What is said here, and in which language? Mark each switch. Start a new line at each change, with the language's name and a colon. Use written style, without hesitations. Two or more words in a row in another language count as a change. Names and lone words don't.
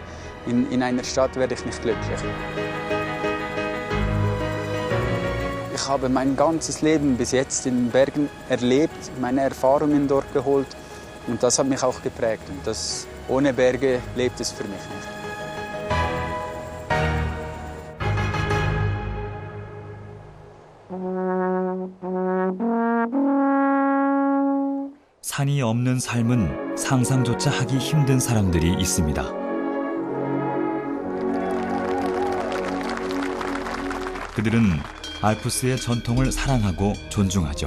German: In einer Stadt werde ich nicht glücklich. Ich habe mein ganzes Leben bis jetzt in den Bergen erlebt, meine Erfahrungen dort geholt und das hat mich auch geprägt. Und das, ohne Berge lebt es für mich nicht.
Korean: 산이 없는 삶은 상상조차 하기 힘든 사람들이 있습니다. 그들은 알프스의 전통을 사랑하고 존중하죠.